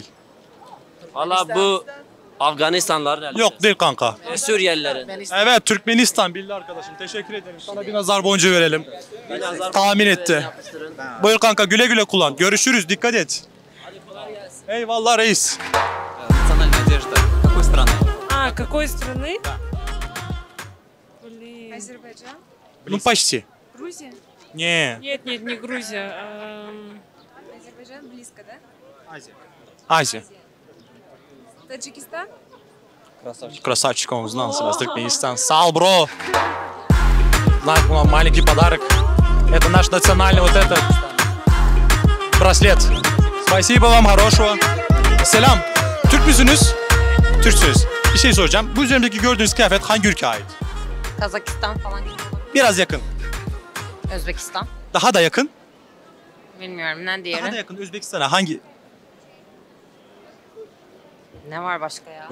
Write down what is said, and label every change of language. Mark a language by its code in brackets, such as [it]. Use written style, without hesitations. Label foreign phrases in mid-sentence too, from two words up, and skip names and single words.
[tr] Valla bu Afganistanlıların Yok değil kanka. Suriyelilerin. Evet Türkmenistan bildi arkadaşım. Teşekkür ederim. Sana bir nazar boncuğu verelim. Tahmin etti. Buyur kanka güle güle kullan. Görüşürüz dikkat et. Eyvallah reis. [ru] Национальная одежда. Какой страны? А, какой страны? Блин. Азербайджан. Ну почти. Грузия. Не. Нет, нет, не Грузия. Азербайджан близко, да? Азия. Таджикистан. Красавчик он узнал себя, Туркменистан. Сал, бро. Знак, маленький подарок. Это наш национальный вот этот браслет. Спасибо вам, хорошего. [tr] Selam. Türk müsünüz? Türksünüz. Bir şey soracağım. Bu üzerimdeki gördüğünüz kıyafet hangi ülkeye ait? Kazakistan falan gibi. Biraz yakın. Özbekistan. Daha da yakın. Bilmiyorum ne Daha da diğeri. yakın Özbekistan'a hangi? Ne var başka ya?